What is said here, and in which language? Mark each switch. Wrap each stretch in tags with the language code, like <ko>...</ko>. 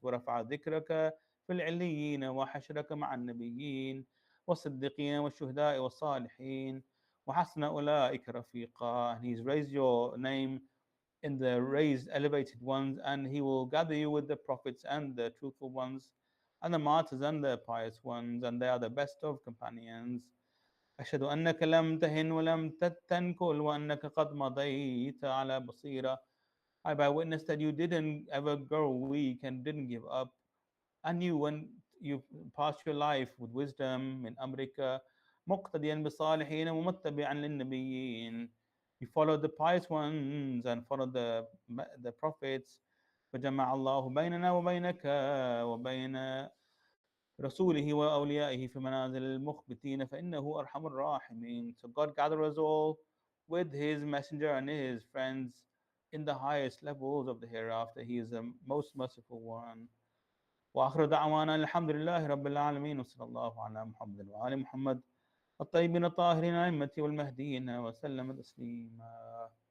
<ar>ورفع ذكرك في العليين وحشرك مع النبيين والصديقين والشهداء والصالحين وحسن أولئك رفيقا,</ar> <en>and he's raised your name in the raised, elevated ones, and he will gather you with the prophets and the truthful ones, and the martyrs and the pious ones, and they are the best of companions.</en> <ar>أشهد أنك لم تهن ولم تنكل وأنك قد مضيت على بصيرة.</ar> <en>I bear witness that you didn't ever grow weak and didn't give up, and you when you passed your life with wisdom</en> <ar>من أمرك مقتديا بالصالحين ومتبعا للنبيين.</ar> <en>You followed the pious ones and followed the prophets.</en> <ar>فجمع الله بيننا وبينك وبين رسوله وأوليائه في منازل المخبتين فإنه أرحم الراحمين.</ar> <en>So God gathered us all with his messenger and his friends in the highest levels of the hereafter. He is the most merciful one.</en> <ar>وآخر دعوانا الحمد لله رب العالمين وصلى الله على محمد وآل محمد الطيبين الطاهرين الأئمة والمهديين وسلم تسليما.</ar>